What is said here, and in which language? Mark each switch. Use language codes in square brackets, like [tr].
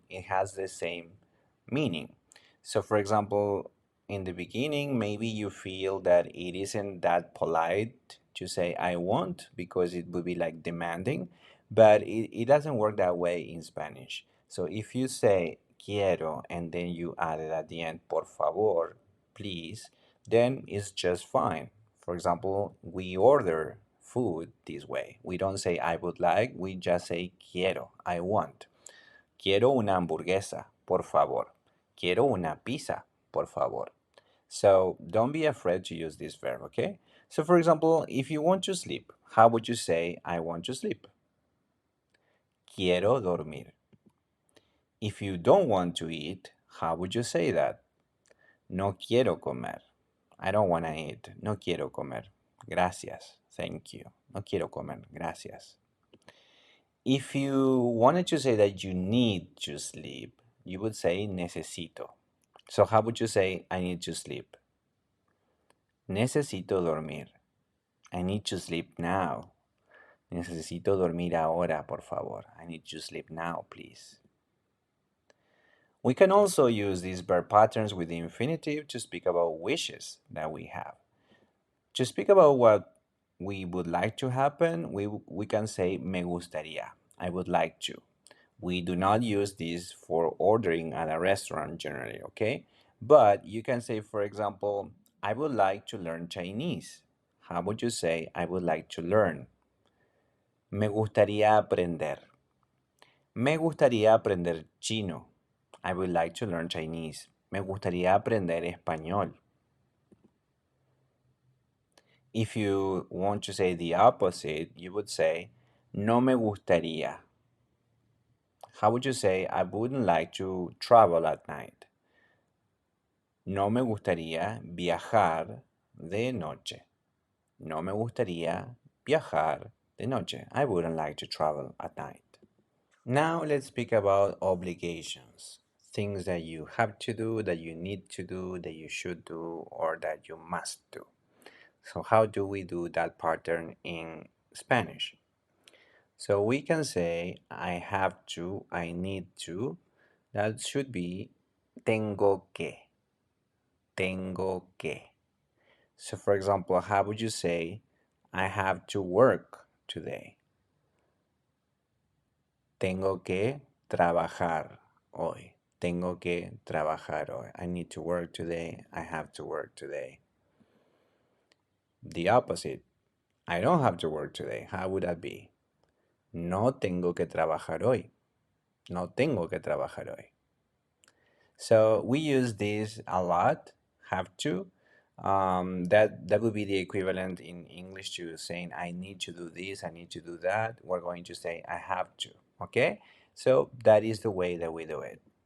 [en] It has the same meaning. So for example, in the beginning maybe you feel that it isn't that polite to say I want because it would be like demanding, but it doesn't work that way in Spanish. So if you say [es] quiero [en] and then you add it at the end, [es] por favor, [en] please, then it's just fine. For example, we order food this way. We don't say I would like, we just say [es] quiero, [en] I want. [es] Quiero una hamburguesa, por favor. Quiero una pizza, por favor. [en] So don't be afraid to use this verb, okay? So for example, if you want to sleep, how would you say I want to sleep? [es] Quiero dormir. [en] If you don't want to eat, how would you say that? [es] No quiero comer. [en] I don't want to eat. [es] No quiero comer. Gracias. [en] Thank you. [es] No quiero comer. Gracias. [en] If you wanted to say that you need to sleep, you would say necesito. So how would you say I need to sleep? [es] Necesito dormir. [en] I need to sleep now. [es] Necesito dormir ahora, por favor. [en] I need to sleep now, please. We can also use these verb patterns with the infinitive to speak about wishes that we have. To speak about what we would like to happen, we can say [es] me gustaría. [en] I would like to. We do not use this for ordering at a restaurant generally, okay? But you can say, for example, I would like to learn Chinese. How would you say I would like to learn? [es] Me gustaría aprender. Me gustaría aprender chino. [en] I would like to learn Chinese. [es] Me gustaría aprender español. [en] If you want to say the opposite, you would say, [es] no me gustaría. [en] How would you say, I wouldn't like to travel at night? [es] No me gustaría viajar de noche. No me gustaría viajar de noche. [en] I wouldn't like to travel at night. Now let's speak about obligations. Things that you have to do, that you need to do, that you should do, or that you must do. So how do we do that pattern in Spanish? So we can say I have to, I need to. That should be [es] tengo que. Tengo que. [en] So for example, how would you say I have to work today? [es] Tengo que trabajar hoy. Tengo que trabajar hoy. [en] I need to work today. I have to work today. The opposite. I don't have to work today. How would that be? [es] No tengo que trabajar hoy. No tengo que trabajar hoy. [en] So we use this a lot, have to. That would be the equivalent in English to saying I need to do this, I need to do that. We're going to say I have to, okay? So that is the way that we do it.